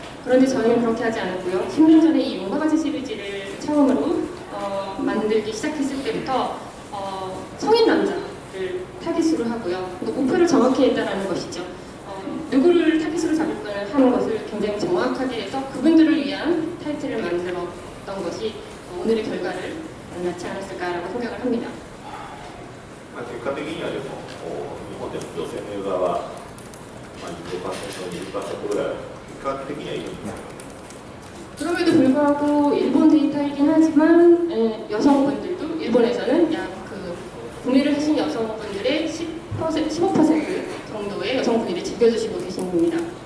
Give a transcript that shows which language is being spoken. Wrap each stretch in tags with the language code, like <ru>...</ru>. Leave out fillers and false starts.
<ko>그런데 저희는 그렇게 하지 않았고요. 10년 전에 이 용과 같이 시리즈를 처음으로 만들기 시작했을 때부터 성인 남자를 타깃으로 하고요. 목표를 정확히 했다라는 것이죠. 누구를 타깃으로 잡을 거냐 하는 것을 굉장히 정확하게 해서 그분들을 위한 타이틀을 만들었던 것이 오늘의 결과를 낳지 않았을까라고 생각을 합니다.</ko> <ja>結果的にはでも日本でも女性のユーザーは 15%、20% ぐらい結果的にはいるんです。</ja> <ko>그럼에도 불구하고 일본 데이터이긴 하지만 여성분들도 일본에서는 약 구매를 하신 여성분들의 15% 정도의 여성분들이 즐겨주시고 계십니다.</ko>